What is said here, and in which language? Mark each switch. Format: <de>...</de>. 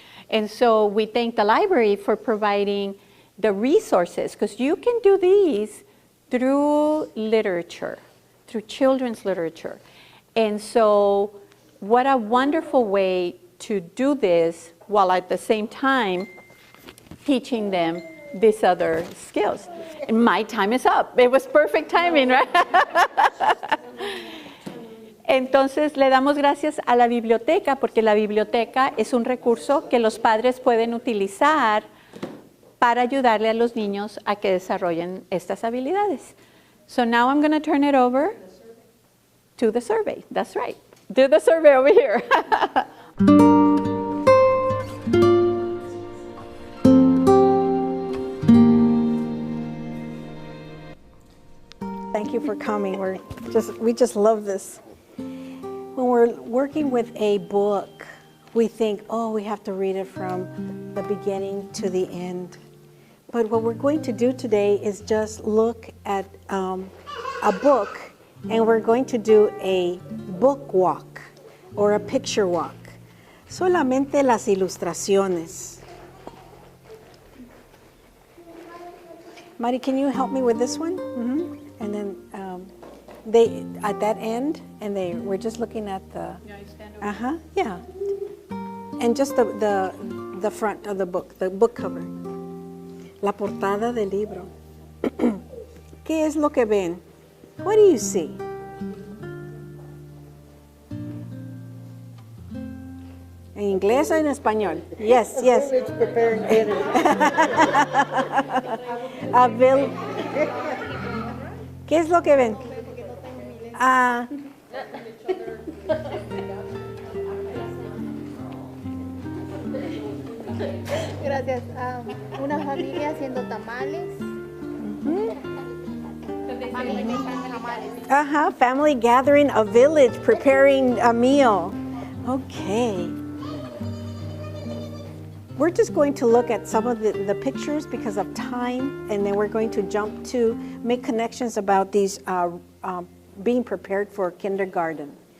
<en>And so we thank the library for providing the resources, because you can do these through literature, through children's literature. And so what a wonderful way to do this while at the same time teaching them these other skills. And my time is up. It was perfect timing, right?</en> <es>Entonces le damos gracias a la biblioteca porque la biblioteca es un recurso que los padres pueden utilizar para ayudarle a los niños a que desarrollen estas habilidades.</es> <en>So now I'm going to turn it over to the survey. That's right. Do the survey over here. Thank you for coming. We just love this. When we're working with a book, we think, oh, we have to read it from the beginning to the end. But what we're going to do today is just look at a book, and we're going to do a book walk or a picture walk.</en> <es>Solamente las ilustraciones.</es> <en>Mari, can you help me with this one? Mm-hmm. And then they at that end, and we're just looking at the. Yeah. And just the front of the book cover.</en> <es>La portada del libro. ¿Qué es lo que ven?</es> <en>What do you see? And</en> <es>inglés o en español?</es> <en>Yes, yes. Village preparing dinner. A vil-</en> <es>¿Qué es lo que ven? Ah, Gracias. Una familia haciendo tamales.</es> <en>family gathering, a village preparing a meal. Okay. We're just going to look at some of the pictures because of time, and then we're going to jump to make connections about these being prepared for kindergarten.</en>